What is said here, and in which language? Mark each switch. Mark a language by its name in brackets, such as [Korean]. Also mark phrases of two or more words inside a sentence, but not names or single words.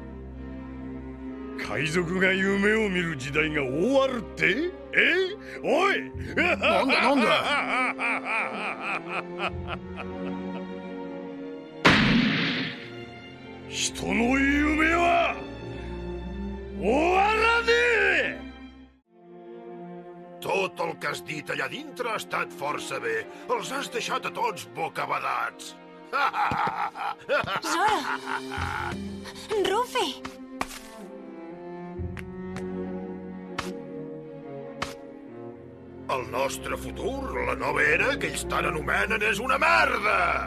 [Japanese] 海賊が夢を見る時代が終わるって？おい！なんだ人の夢は終わらねえ! [Catalan] Tot el que has dit allà dintre ha estat força bé. Els has deixat a tots bocabadats. Zoro! Rufi! El nostre futur, la nova era que ells tant anomenen, és una merda!